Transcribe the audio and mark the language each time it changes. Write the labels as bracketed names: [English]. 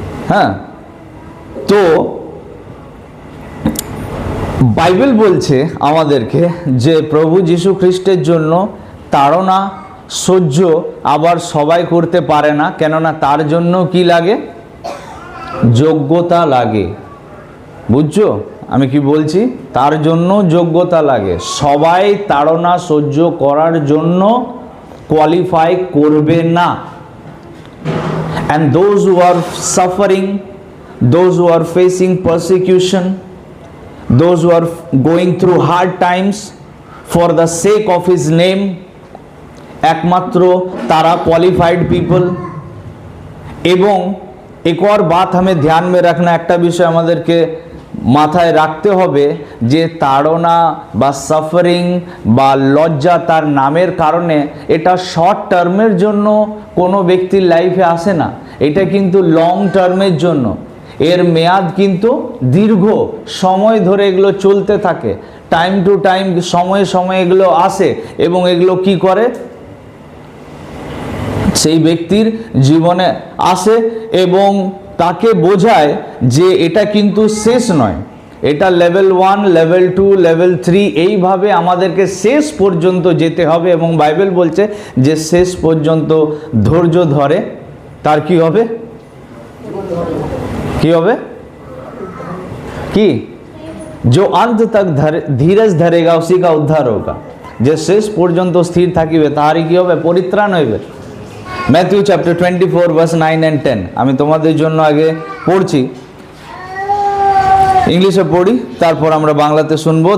[Bangla] হ্যাঁ, তো বাইবেল বলছে আমাদেরকে যে প্রভু যীশু খ্রিস্টের জন্য তাড়না সহ্য আবার সবাই করতে পারে না। কেননা তার জন্য কি লাগে? যোগ্যতা লাগে। বুঝছো আমি কি বলছি? তার জন্য যোগ্যতা লাগে। সবাই তাড়না সহ্য করার জন্য কোয়ালিফাই করবে না। [English] And those who are suffering, those who are facing persecution, those who are going through hard times for the sake of his name, [Bangla] একমাত্র তারা [English] qualified people। [Bangla] এবং [Hindi] एक और बात हमें ध्यान में रखना, [Bangla] একটা বিষয় আমাদেরকে মাথায় রাখতে হবে যে তাড়না বা সাফারিং বা লজ্জা তার নামের কারণে এটা শর্ট টার্মের জন্য কোনো ব্যক্তির লাইফে আসে না, এটা কিন্তু লং টার্মের জন্য। এর মেয়াদ কিন্তু দীর্ঘ সময় ধরে এগুলো চলতে থাকে। টাইম টু টাইম, সময়ে সময়ে এগুলো আসে, এবং এগুলো কি করে? সেই ব্যক্তির জীবনে আসে এবং তাকে বোঝায় যে এটা কিন্তু শেষ নয়, এটা লেভেল 1, লেভেল 2, লেভেল 3, এইভাবে আমাদেরকে শেষ পর্যন্ত যেতে হবে। এবং বাইবেল বলছে যে শেষ পর্যন্ত ধৈর্য ধরে তার কি হবে? কি হবে? কি? [Hindi] जो अंत तक धीरज धरेगा उसी का उद्धार होगा। [Bangla] যে শেষ পর্যন্ত স্থির থাকিবে তাহারই কি হবে? পরিত্রাণ হইবে। ম্যাথিউ চ্যাপ্টার 24 ভার্স 9 and 10 আমি তোমাদের জন্য আগে পড়ছি, ইংলিশে পড়ি, তারপর আমরা বাংলাতে শুনবো।